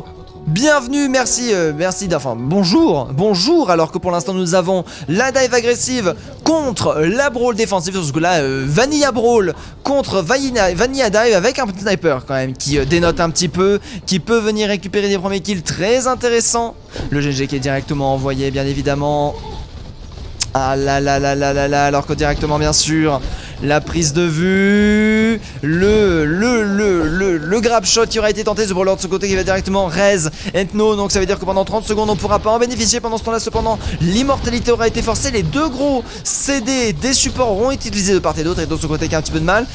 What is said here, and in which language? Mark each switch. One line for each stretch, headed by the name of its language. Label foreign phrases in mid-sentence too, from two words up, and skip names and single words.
French: Bienvenue, merci, enfin, bonjour, alors que pour l'instant nous avons la dive agressive contre la brawl défensive, parce que là,
English: Vanilla Brawl
French: contre
English: Vanilla Dive
French: avec un petit sniper quand même, qui dénote un petit peu, qui peut venir récupérer des premiers kills très intéressants. Le GG qui est directement envoyé, bien évidemment. Ah là là là là là là, alors que directement bien sûr la prise de vue, le
English: grab shot
French: qui aura été tenté, The Brawler de ce côté qui va directement raise Ethno, donc ça veut dire que pendant 30 secondes on pourra pas en bénéficier. Pendant ce temps là cependant l'immortalité aura été forcée, les 2 gros CD des supports auront été utilisés de part et d'autre, et de ce côté qui a un petit peu de mal.